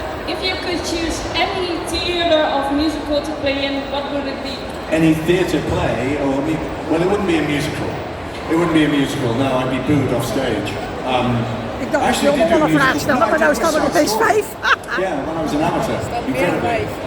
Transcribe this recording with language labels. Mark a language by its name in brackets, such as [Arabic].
[English] If you could choose any theater of musical to play in, what would it be? Any theatre play, well, it wouldn't be a musical. It wouldn't be a musical. No, I'd be booed off stage. [Dutch] Ik dacht dat je wel een vraag stellen, maar nu staan er opeens 5. [English] Yeah, when I was an amateur, incredibly.